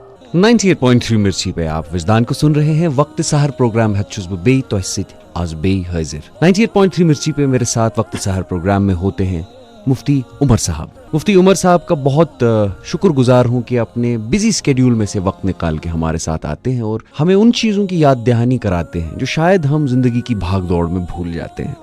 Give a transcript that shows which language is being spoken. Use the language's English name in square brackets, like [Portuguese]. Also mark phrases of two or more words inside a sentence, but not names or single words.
[Urdu] 98.3 مرچی پہ آپ وجدان کو سن رہے ہیں. وقت سحر پروگرام ہے [Kashmiri] چھس بہ بی تہ سۭتۍ آز بی حاضر. [Urdu] 98.3 مرچی پہ میرے ساتھ وقت سحر پروگرام میں ہوتے ہیں مفتی عمر صاحب. مفتی عمر صاحب کا بہت شکر گزار ہوں کہ اپنے [English] busy schedule [Urdu] میں سے وقت نکال کے ہمارے ساتھ آتے ہیں اور ہمیں ان چیزوں کی یاد دہانی کراتے ہیں جو شاید ہم زندگی کی بھاگ دوڑ میں بھول جاتے ہیں.